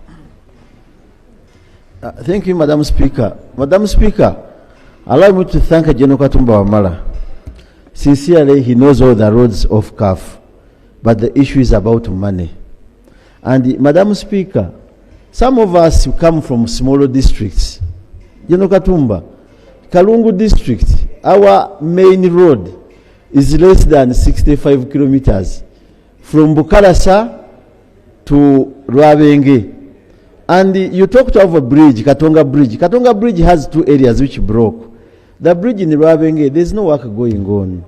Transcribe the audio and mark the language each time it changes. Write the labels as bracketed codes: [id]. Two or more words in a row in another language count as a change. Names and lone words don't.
[en] Thank you, Madam Speaker. Madam Speaker, allow me to thank General Katumba Wamala. Sincerely, he knows all the roads of CAF, but the issue is about money. And Madam Speaker, some of us come from smaller districts. General Katumba, Kalungu district, our main road is less than 65 kilometers from Bukalasa to Rwabenge. And you talked of a bridge, Katonga Bridge. Katonga Bridge has two areas which broke. The bridge in Rwabenge, there's no work going on.